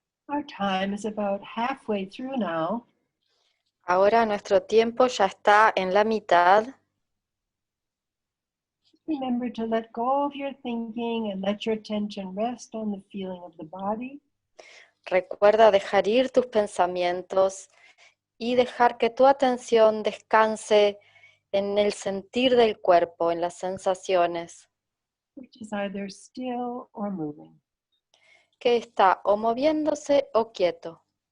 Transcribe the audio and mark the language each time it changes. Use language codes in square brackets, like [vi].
[en] Our time is about halfway through now. [es] Ahora nuestro tiempo ya está en la mitad. [en] Remember to let go of your thinking and let your attention rest on the feeling of the body. [es] Recuerda dejar ir tus pensamientos y dejar que tu atención descanse en el sentir del cuerpo, en las sensaciones, [en] which is either still or moving. [es] que está o moviéndose o quieto.